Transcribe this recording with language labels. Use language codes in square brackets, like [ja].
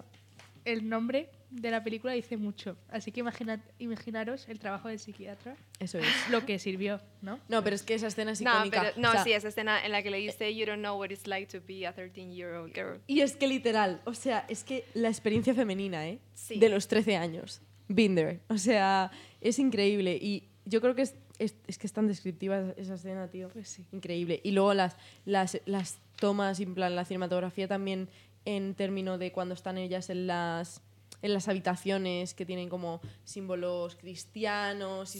[es] A ver, el nombre de la película dice mucho. Así que imaginaros el trabajo del psiquiatra. Eso es. Lo que sirvió, ¿no? No, pero es que esa escena es icónica. No, esa escena en la que le dice [en] "You don't know what it's like to be a 13-year-old girl". [es] Y es que literal, o sea, es que la experiencia femenina, ¿eh? Sí. De los 13 años. [en] Been there. [es] O sea, es increíble. Y yo creo que es que es tan descriptiva esa escena, tío. Pues sí. Increíble. Y luego las tomas, en plan, la cinematografía también en término de cuando están ellas en las habitaciones que tienen como símbolos cristianos y